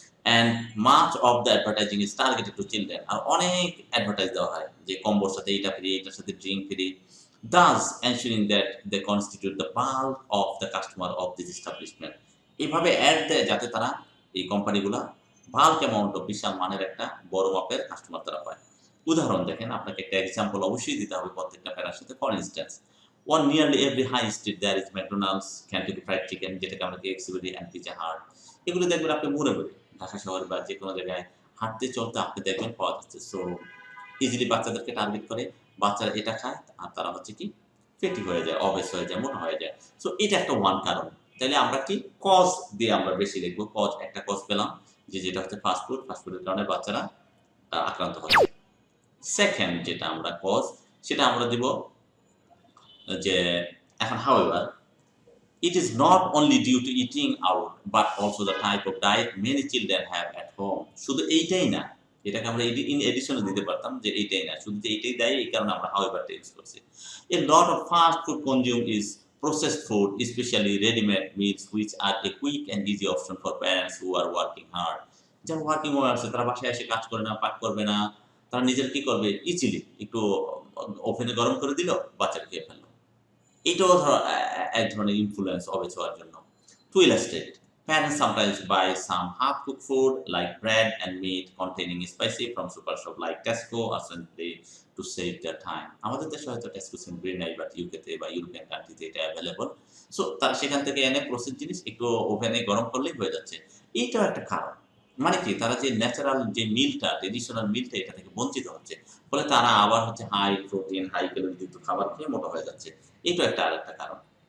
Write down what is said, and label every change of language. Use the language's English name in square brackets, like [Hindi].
[English] and much of the advertising is targeted to children, [Bangla] আর অনেক advertise দেওয়া হয় যে কম্বোর সাথে এইটা ফ্রি, এইটার সাথে drink free, [English] thus ensuring that they constitute the bulk of the customer of this establishment. [Bangla] এইভাবে অ্যাড দেয় যাতে তারা, এই কোম্পানিগুলা [English] bulk amount of, [Bangla] বিশাল মানের একটা বড় মাপের কাস্টমার তারা পায়। উদাহরণ দেখেন, আপনাকে একটা এক্সাম্পল অবশ্যই দিতে হবে প্রত্যেকটা প্যারার সাথে। [English] for instance, on nearly every high street there is McDonald's, Kentucky Fried Chicken, [Bangla] যেটাকে আমরা KFC বলি, [English] and Pizza Hut। [Bangla] এগুলো দেখবেন আপনি মনে মনে ঢাকা শহর বা যে কোনো জায়গায় হাঁটতে চলতে আপনি দেখবেন পাওয়া যাচ্ছে। সো ইজিলি বাচ্চাদেরকে টার্গেট করে, বাচ্চারা এটা খায় আর তারা হচ্ছে কি ফেটি হয়ে যায়, অবেস হয়ে যায়, মোটা হয়ে যায়। সো এটা একটা ওয়ান কারণ। তাহলে আমরা কি কজ দিয়ে আমরা বেশি লিখবো। কজ, একটা কজ পেলাম যে যেটা হচ্ছে ফাস্টফুডের কারণে বাচ্চারা আক্রান্ত হচ্ছে। সেকেন্ড যেটা আমরা কজ, সেটা আমরা দিব যে এখন [English] however it is not only due to eating out but also the type of diet many children have at home। [Bangla] শুধু এইটাই না, এটাকে আমরা ইন এডিশনও দিতে পারতাম যে এইটাই না, শুধু যে এইটাই দেয় এই কারণে আমরা however টা ইউজ করছি। [English] A lot of fast food consumed is processed food, especially ready-made meals which are a quick and easy option for parents who are working hard। [Bangla] যারা ওয়ার্কিং ওয়ার আছে, তারা বাসায় এসে কাজ করে না, পাক করবে না, তারা নিজের কি করবে, ইজিলি একটু ওভেনে গরম করে দিল, বাচ্চাকে খেয়ে ফেললো। এটাও ধরো এক ধরনের ইনফ্লুয়েন্স অবেস হওয়ার জন্য। [English] To illustrate, parents sometimes buy some half-cooked food like bread and meat containing spicy from super shop like Tesco or Sainsbury to save their time। [Bangla] আমাদের দেশে হয়তো Tesco, Sainsbury নাই, বাট ইউকেতে বা ইউরোপিয়ান কান্ট্রিতে এটা অ্যাভেলেবল। সো তারা সেখান থেকে এনে প্রসেস জিনিস একটু ওভেনে গরম করলেই হয়ে যাচ্ছে। এইটাও একটা কারণ। মানে কি, তারা যে ন্যাচারাল যে মিলটা, ট্রেডিশনাল মিলটা, এটা থেকে বঞ্চিত হচ্ছে, ফলে তারা আবার হচ্ছে হাই প্রোটিন, হাই ক্যালোরি যুক্ত খাবার খেয়ে মোটা হয়ে যাচ্ছে। এইটা একটা আরেকটা কারণ।